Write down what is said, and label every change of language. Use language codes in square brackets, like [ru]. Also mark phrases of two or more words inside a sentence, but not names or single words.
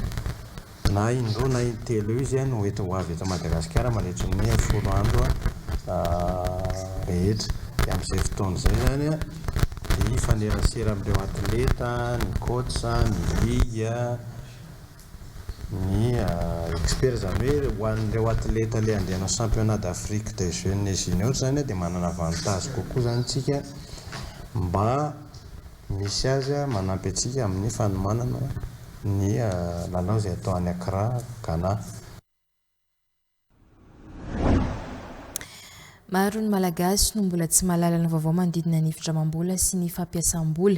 [mg] Na indroa na intelo izy no eto ho avy eto Madagasikara mandritra ny 10 andro rehetra. Dia amin'izay fotoana izay zany dia ifanerasera amin'ireo atleta, ny coach, ny ligue, ny expert zany hoe ho an'ireo atleta le andehanao [fr] championnat d'Afrique des jeunes juniors [mg] zany dia manana avantage kokoa zany tsika mba misy azy manampy antsika amin'ny fanomanana ny lalao izay atao any Accra, Ghana. Maro ny malagasy no mbola tsy mahalala ny vaovao manodidina ny findramam-bola sy ny fampiasam-bola.